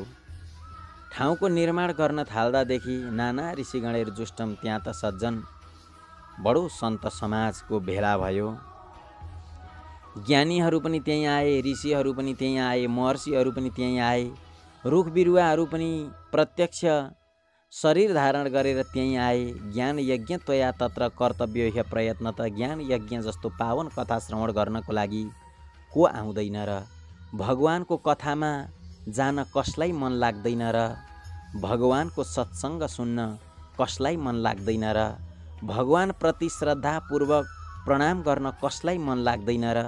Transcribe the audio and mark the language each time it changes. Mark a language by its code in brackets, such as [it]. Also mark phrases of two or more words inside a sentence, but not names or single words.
[ne] ठाउँको निर्माण गर्न थाल्दादेखि नाना ऋषिगणहरू जुष्टम, त्यहाँ त सज्जन बडो सन्त समाजको भेला भयो। ज्ञानीहरू पनि त्यहीँ आए, ऋषिहरू पनि त्यहीँ आए, महर्षिहरू पनि त्यहीँ आए, रुख बिरुवाहरू पनि प्रत्यक्ष शरीर धारण गरेर त्यहीँ आए। [sa] ज्ञान यज्ञ त्वया तत्र कर्तव्य ह्य प्रयत्न त। [ne] ज्ञान यज्ञ जस्तो पावन कथा श्रवण गर्नको लागि को आउँदैन र? भगवानको कथामा जान कसलाई मन लाग्दैन र? भगवानको सत्सङ्ग सुन्न कसलाई मन लाग्दैन र? भगवानप्रति श्रद्धापूर्वक प्रणाम गर्न कसलाई मन लाग्दैन र?